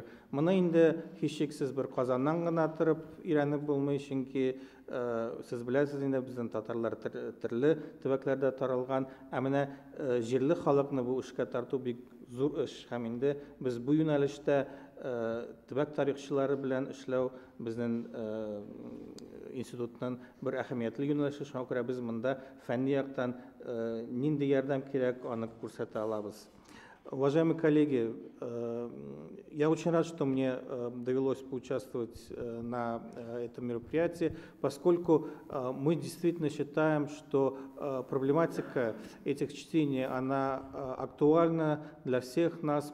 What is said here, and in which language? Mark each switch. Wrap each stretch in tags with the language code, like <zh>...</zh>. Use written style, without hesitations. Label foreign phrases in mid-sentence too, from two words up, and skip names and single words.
<tt>Моны инде һичшиксез бер Казаннан гына торып өйрәнеп булмый, чөнки сез беләсез инде безнең татарлар төрле төбәкләрдә таралган, ә менә җирле халыкны бу эшкә тарту бик зур эш. Һәм инде без бу юнәлештә төбәк тарихчылары белән эшләү безнең институтның бер әһәмиятле юнәлеше. Шуңа күрә без монда фәнни яктан нинди ярдәм кирәк, аны күрсәтә алабыз.</tt> <ru>Уважаемые коллеги, я очень рад, что мне довелось поучаствовать на этом мероприятии, поскольку мы действительно считаем, что проблематика этих чтений, она актуальна для всех нас.</ru>